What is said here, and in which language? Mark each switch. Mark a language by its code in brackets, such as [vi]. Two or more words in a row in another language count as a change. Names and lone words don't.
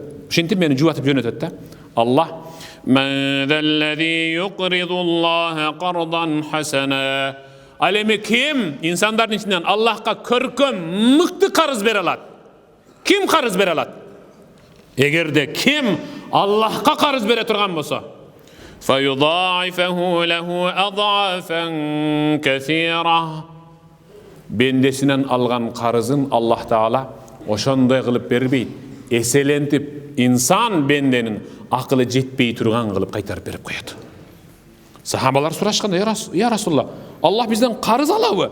[ky] Ушинтип мени жубатып жөнөтөт да. Аллах [ar] من ذا الذي يقرض الله قرضا حسنا. [ky] Ал эми ким инсандардын ичинен Аллахка көркөм мыкты карыз бере алат? Ким карыз бере алат? Эгерде ким Аллахка карыз бере турган болсо, [ar] فيضاعفه له أضعافا كثيرة. [ky] Бендесинен алган карызын Аллах Таала ошондой кылып бербейт. Эселентип инсан бенденин акылы жетпей турган кылып кайтарып берип коет. Сахабалар сурашканда, [ar] يا رسول الله, [ky] Аллах бизден карыз алабы?